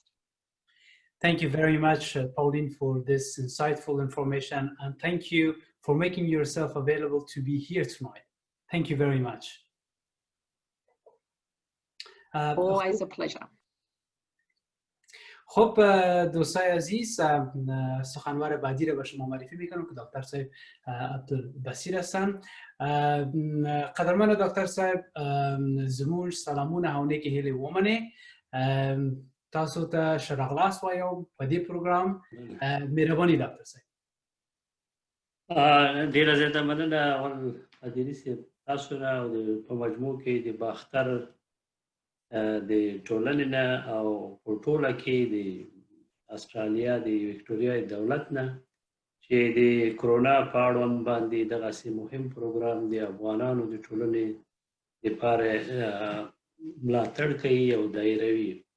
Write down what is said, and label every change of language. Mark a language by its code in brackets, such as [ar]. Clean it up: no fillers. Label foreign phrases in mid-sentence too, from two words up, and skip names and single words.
[en] Thank you very much, Pauline, for this insightful information, and thank you for making yourself available to be here tonight. Thank you very much. Always a pleasure. [fa] خب دوستای عزیز، سخنور بعدی را به شما معرفی میکنم که دکتر صاحب عبدالبصیر هستند. [ps] قدرمن دکتر صاحب، زموږ سلامونه او نیکې هیلې ومنئ. تاسو ته ښه راغلاست وایم په دې پروګرام. مهرباني ډاکټر صاحب. ډیره زیاته مننه اول ادري صاحب تاسو نه او په مجموع کې د باختر د ټولنې نه او په ټوله کې د استرالیا د وکټوريا دولت نه چې د کرونا په اړوند باندې دغسې مهم پروګرام د افغانانو د ټولنې لپاره ملاتړ کوي او دایروي.